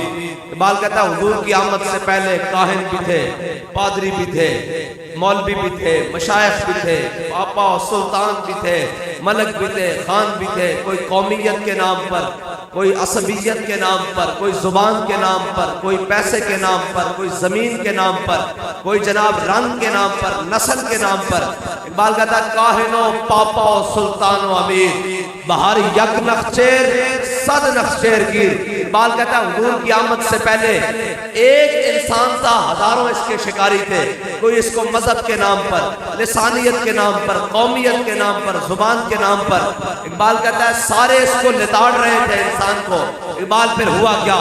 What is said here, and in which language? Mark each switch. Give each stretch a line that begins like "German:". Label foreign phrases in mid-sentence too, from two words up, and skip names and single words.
Urdu: اقبال کہتا ہے حضور کی آمد سے پہلے کاہن بھی تھے، پادری بھی تھے، مولوی بھی تھے، مشائخ بھی تھے، پاپا و سلطان بھی تھے، ملک بھی تھے، خان بھی تھے۔ کوئی قومیت کے نام پر، کوئی عصبیت کے نام پر، کوئی زبان کے نام پر، کوئی پیسے کے نام پر، کوئی زمین کے نام پر، کوئی جناب رنگ کے نام پر، نسل کے نام پر۔ اقبال کہتا ہے
Persian: کاہن و پاپا و سلطان و امیر، بہار یک نخچیر صد نخچیر گیر۔
Urdu: اقبال کہتا ہے حضور کی آمد سے پہلے ایک انسان تھا، ہزاروں اس کے شکاری تھے۔ کوئی اس کو مذہب کے نام پر، لسانیت کے نام پر، قومیت کے نام پر، زبان کے نام پر، اقبال کہتا ہے سارے اس کو لتاڑ رہے تھے انسان کو۔ اقبال پھر ہوا کیا؟